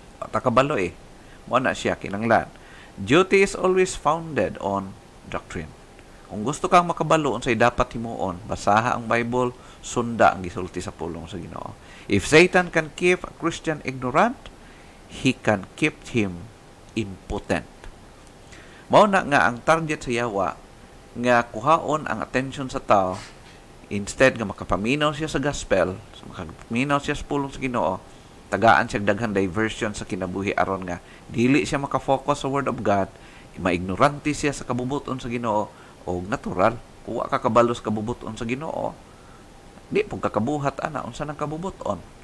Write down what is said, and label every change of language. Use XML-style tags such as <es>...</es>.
<ceb>Takabalo mao na siya kinanglan.</ceb> <en>Duty is always founded on doctrine.</en> <ceb>Kung gusto kang makabalo unsay dapat himuon, basaha ang Bible, sunda ang gisulti sa pulong sa Ginoo.</ceb> <en>If Satan can keep a Christian ignorant, he can keep him impotent.</en> <ceb>Mao na nga ang target sa yawa nga kuhaon ang attention sa tao, instead nga makapaminaw siya sa gospel, so makapaminaw siya sa pulong sa Ginoo, tagaan siya daghang diversion sa kinabuhi aron nga dili siya makafocus sa word of God, maignorante siya sa kabubuton sa Ginoo, o natural, kuha ka kabalos kabubuton sa Ginoo, di pug kakabuhat ana unsa nang kabubuton.</ceb>